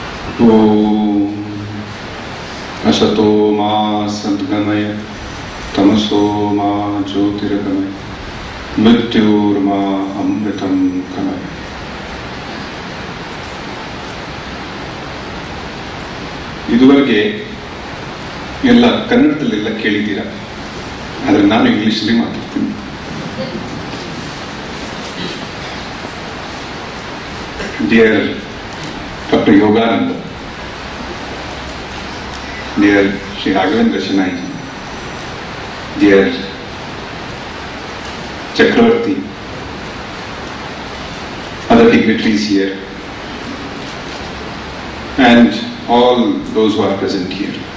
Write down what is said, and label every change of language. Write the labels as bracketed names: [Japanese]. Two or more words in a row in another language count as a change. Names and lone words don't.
[Sanskrit] Om Asato Ma Sadgamaya Tamaso Ma Jyotirgamaya Mrityur Ma Amritam Kamaya. [Kannada] ಇದುವರೆಗೆ ಎಲ್ಲ ಕನ್ನಡದಲ್ಲೆಲ್ಲ ಕೇಳಿದ್ದೀರಾ, ಆದರೆ ನಾನು ಇಂಗ್ಲಿಷಲ್ಲಿ ಮಾತಾಡ್ತೀನಿ. [English] Dear Doctor Yogananda, dear Sri Raghavendra Chennai, dear Chakravarti, other dignitaries here, and all those who are present here.